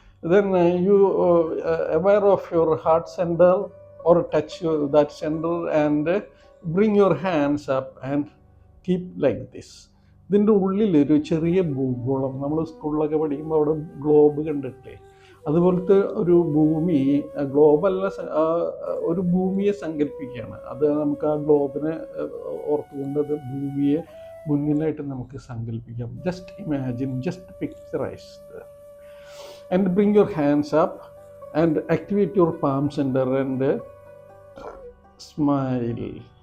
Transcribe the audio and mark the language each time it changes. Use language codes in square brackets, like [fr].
[en] Then you aware of your heart center or touch that center and bring your hands up and keep like this. [ml] ഇതിൻ്റെ ഉള്ളിലൊരു ചെറിയ ഭൂഗോളം, നമ്മൾ സ്കൂളിലൊക്കെ പഠിക്കുമ്പോൾ അവിടെ ഗ്ലോബ് കണ്ടിട്ടില്ലേ, അതുപോലത്തെ ഒരു ഭൂമി, ഗ്ലോബല്ല, ഒരു ഭൂമിയെ സങ്കല്പിക്കുകയാണ്. അത് നമുക്ക് ആ ഗ്ലോബിനെ ഓർത്തുകൊണ്ട് അത് ഭൂമിയെ മുന്നിലായിട്ട് നമുക്ക് സങ്കല്പിക്കാം. [en] Just imagine, just picturise and bring your hands up and activate your palm center and smile.